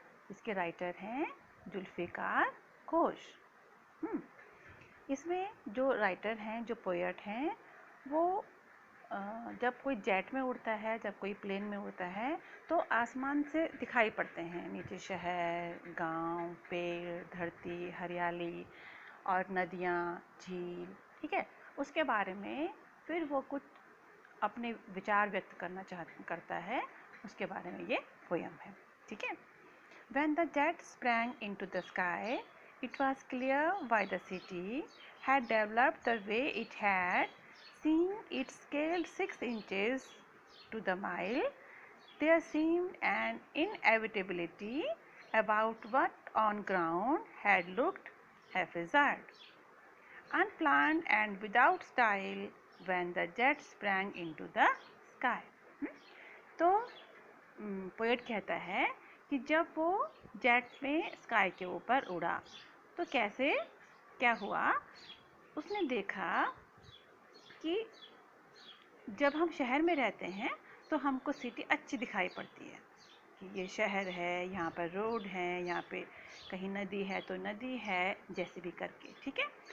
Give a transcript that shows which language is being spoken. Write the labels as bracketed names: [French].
[Hindi] इसके राइटर हैं जुल्फ़िकार घोष। इसमें जो राइटर हैं, जो पोएट हैं, वो जब कोई जेट में उड़ता है, जब कोई प्लेन में उड़ता है, तो आसमान से दिखाई पड़ते हैं नीचे शहर, गांव, पेड़, धरती, हरियाली और नदियाँ, झील। ठीक है, उसके बारे में फिर वो कुछ अपने विचार व्यक्त करता है, उसके बारे में ये पोयम है। ठीक है। [English] When the jet sprang into the sky, it was clear why the city had developed the way it had. Seeing it scaled 6 inches to the mile, there seemed an inevitability about what on ground had looked haphazard, unplanned and without style when the jet sprang into the sky. [Hindi] तो poet कहता है कि जब वो jet में sky के ऊपर उड़ा तो क्या हुआ। उसने देखा कि जब हम शहर में रहते हैं तो हमको सिटी अच्छी दिखाई पड़ती है कि ये शहर है, यहाँ पर रोड है, यहाँ पे कहीं नदी है तो नदी है, जैसे भी करके। ठीक है।